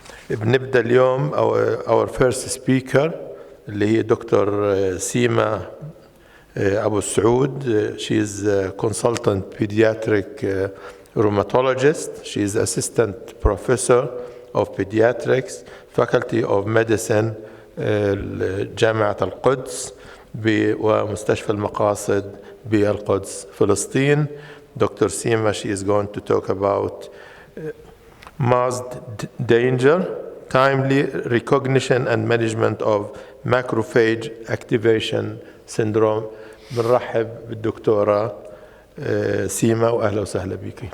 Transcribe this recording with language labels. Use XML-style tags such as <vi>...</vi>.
<ar>بنبدأ اليوم</ar> <en>our first speaker</en> <ar>اللي هي دكتور سيما أبو السعود.</ar> <en>She is a consultant pediatric rheumatologist. She is assistant professor of pediatrics, faculty of medicine جامعة القدس ومستشفى المقاصد بالقدس فلسطين. Dr. Sima, she is going to talk about mass danger, timely recognition and management of macrophage activation syndrome.</en> <ar>بنرحب بالدكتورة سيما وأهلا وسهلا بك.</ar>